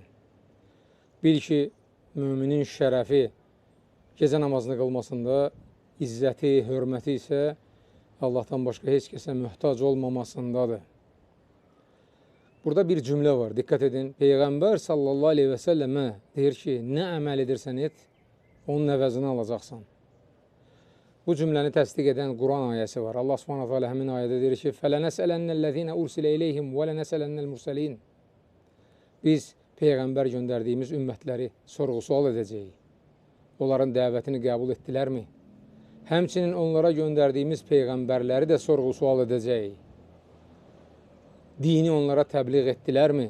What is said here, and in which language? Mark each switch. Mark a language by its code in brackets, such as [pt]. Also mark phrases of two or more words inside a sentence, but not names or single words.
[az] Bil ki, müminin şərəfi gecə namazını qılmasında, izzəti, hörməti isə Allahdan başqa heç kəsə möhtac olmamasındadır. Burada bir cümlə var, diqqət edin. Peyğəmbər [ar] صلى الله عليه وسلم [az] deyir ki, nə əməl edirsən et, onun əvəzini alacaqsan. Bu cümləni təsdiq edən Quran ayəsi var. Allah [ar] سبحانه تعالى [az] həmin ayədə deyir ki, [ar] فَلَنَسْأَلَنَّ الَّذِينَ أُرْسِلَ إِلَيْهِمْ وَلَنَسْأَلَنَّ الْمُرْسَلِينَ [az] Biz Peyğəmbər göndərdiyimiz ümmətləri sorğu-sual edəcəyik. Onların dəvətini qəbul etdilərmi? Həmçinin onlara göndərdiyimiz Peyğəmbərləri də sorğu-sual edəcəyik. Dini onlara təbliğ etdilərmi?